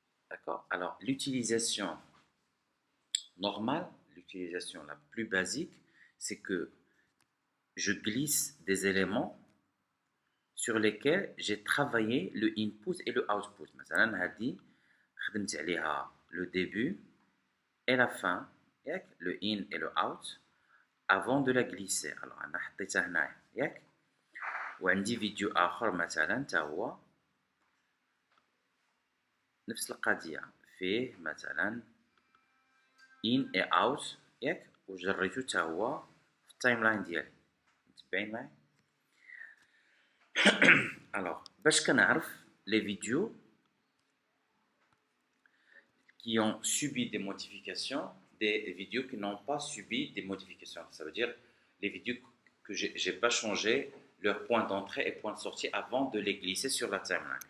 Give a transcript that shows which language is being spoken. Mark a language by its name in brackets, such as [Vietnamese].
[French] D'accord. Alors, l'utilisation normale, l'utilisation la plus basique, c'est que je glisse des éléments sur lesquels j'ai travaillé le input et le output. [Arabic] مثلا هذه خدمت عليها [French] le début et la fin, le in et le out, avant de la glisser. [Arabic] Alors انا حطيتها هنايا ياك وعندي فيديو اخر مثلا تا هو نفس القضيه فيه مثلا in et out ياك وجريته تا هو في التايم لاين ديالي. متبعين معايا؟ [French] Alors, [Arabic] باش كنعرف [French] les vidéos qui ont subi des modifications, des vidéos qui n'ont pas subi des modifications. Ça veut dire les vidéos que j'ai pas changé leur point d'entrée et point de sortie avant de les glisser sur la timeline.